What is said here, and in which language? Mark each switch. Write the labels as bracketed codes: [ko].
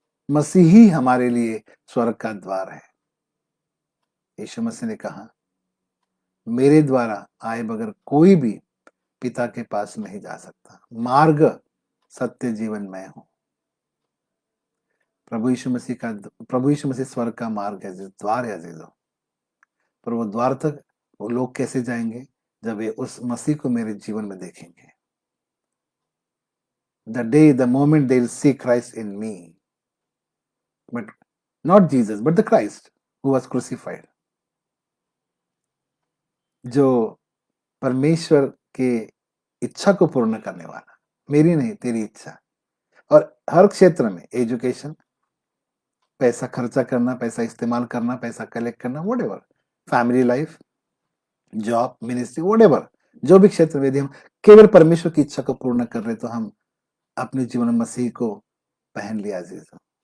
[hi] मसीह ही हमारे लिए स्वर्ग का द्वार है। यीशु मसीह ने कहा, मेरे द्वारा आए बगैर कोई भी पिता के पास नहीं जा सकता, मार्ग, सत्य, जीवन मैं हूं। प्रभु यीशु मसीह स्वर्ग का मार्ग है, द्वार है अजीजों। पर वो द्वार तक वो लोग कैसे जाएंगे? जब ये उस मसीह को मेरे जीवन में देखेंगे। [en] the moment they will see Christ in me, but not Jesus, but the Christ who was crucified, [hi] जो परमेश्वर के इच्छा को पूर्ण करने वाला, मेरी नहीं तेरी इच्छा। और हर क्षेत्र में, एजुकेशन, पैसा खर्चा करना, पैसा इस्तेमाल करना, पैसा कलेक्ट करना, whatever, family life, job, ministry, whatever, जो भी क्षेत्र में यदि हम केवल परमेश्वर की इच्छा को पूर्ण कर रहे, तो हम अपने जीवन में मसीह को पहन लिया अजीजों।